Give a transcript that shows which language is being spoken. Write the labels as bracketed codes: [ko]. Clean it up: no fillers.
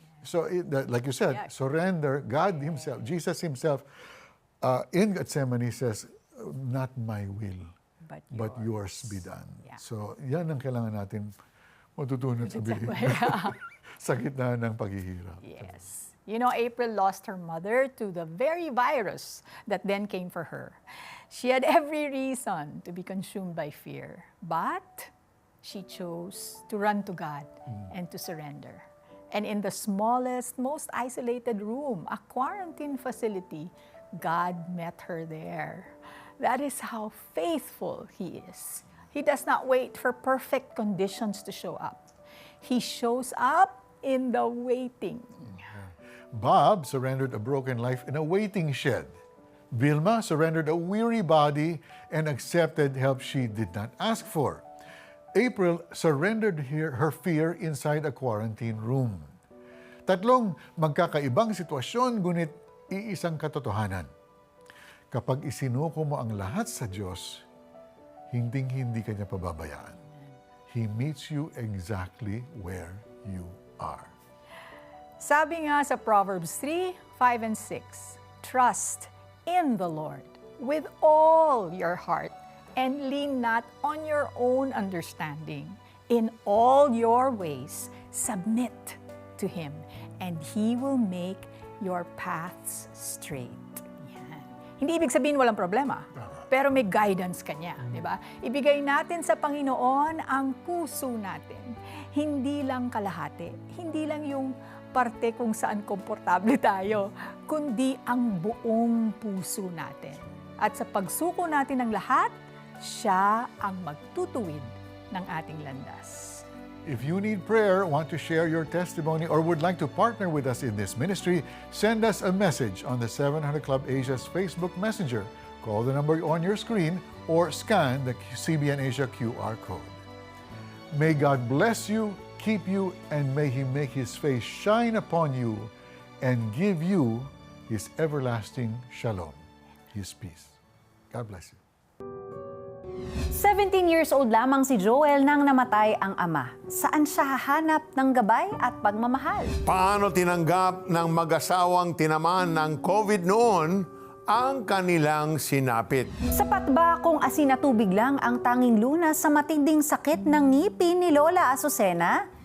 [en] So, like you said, surrender. God Himself, Jesus Himself, in Gethsemane says, not my will, but yours be done. Yeah. [tl] So, yan ang kailangan natin matutunan sa sa gitna ng paghihirap. [en] Yes. You know, April lost her mother to the very virus that then came for her. She had every reason to be consumed by fear, but she chose to run to God and to surrender. And in the smallest, most isolated room, a quarantine facility, God met her there. That is how faithful He is. He does not wait for perfect conditions to show up. He shows up in the waiting. Bob surrendered a broken life in a waiting shed. Vilma surrendered a weary body and accepted help she did not ask for. April surrendered her fear inside a quarantine room. [tl] Tatlong magkakaibang sitwasyon, ngunit iisang katotohanan. Kapag isinuko mo ang lahat sa Diyos, hinding-hindi ka niya pababayaan. [en] He meets you exactly where you are. [tl] Sabi nga sa [en] Proverbs 3, 5, and 6, trust in the Lord with all your heart and lean not on your own understanding. In all your ways, submit to Him, and He will make your paths straight. [tl] Yan. Hindi ibig sabihin walang problema, pero may guidance ka niya, di ba? Ibigay natin sa Panginoon ang puso natin. Hindi lang kalahati, hindi lang yung parte kung saan komportable tayo, kundi ang buong puso natin. At sa pagsuko natin ng lahat, siya ang magtutuwid ng ating landas. [en] If you need prayer, want to share your testimony, or would like to partner with us in this ministry, send us a message on the 700 Club Asia's Facebook Messenger. Call the number on your screen or scan the CBN Asia QR code. May God bless you, keep you, and may He make His face shine upon you and give you His everlasting shalom, His peace. God bless you. [tl] 17 years old lamang si Joel nang namatay ang ama. Saan siya hahanap ng gabay at pagmamahal? Paano tinanggap ng mag-asawang tinamaan ng COVID noon ang kanilang sinapit? Sapat ba kung asin at tubig lang ang tanging lunas sa matinding sakit ng ngipin ni Lola Azucena?